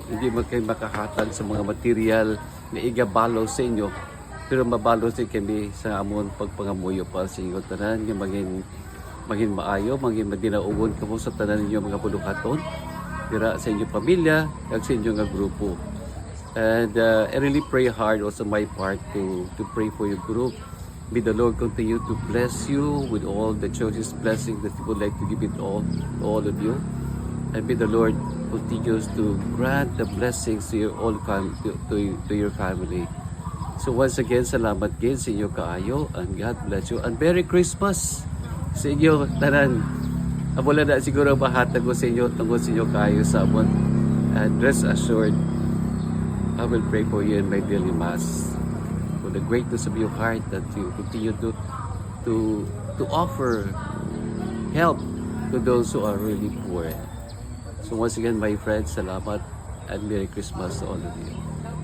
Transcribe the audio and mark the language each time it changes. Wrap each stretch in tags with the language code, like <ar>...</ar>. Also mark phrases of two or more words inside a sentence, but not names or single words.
<hil>Hindi man kayo makahatag sa mga material na igabalo sa inyo, pero mabalo din kami sa amon pagpangamuyo para sa inyo. Tanan nga maging maayo, maging madinaugon kamo sa tanan ninyo mga puluhaton, dira sa inyong pamilya, kag sa inyong nga grupo.</hil> <en>And I really pray hard also my part to pray for your group. May the Lord continue to bless you with all the choicest blessings that He would like to give it all to all of you. And may the Lord continues to grant the blessings to your to your family. So once again,</en> <hil>salamat gid sa inyo kaayo,</hil> <en>and God bless you. And Merry Christmas</en> <hil>sa inyo tanan. Wala na siguro mahatag ko sa inyo tungkol sa inyo kaayo sa amon.</hil> <en>And rest assured, I will pray for you in my daily mass. The greatness of your heart that you continue to offer help to those who are really poor. So once again, my friends, salamat and Merry Christmas to all of you.</en>